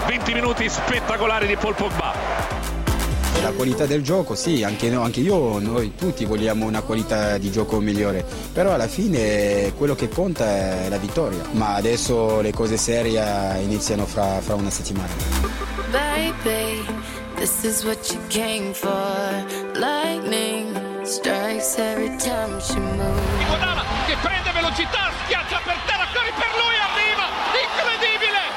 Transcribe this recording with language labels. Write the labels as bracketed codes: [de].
[it] 20 minuti spettacolari di Paul Pogba. La qualità del gioco, sì, anche noi tutti vogliamo una qualità di gioco migliore, però alla fine quello che conta è la vittoria. Ma adesso le cose serie iniziano fra una settimana. [en] Baby, this is what you came for. Lightning strikes every time she moves. [it] Iguodala che prende velocità, schiaccia per terra, corre per lui, arriva! Incredibile!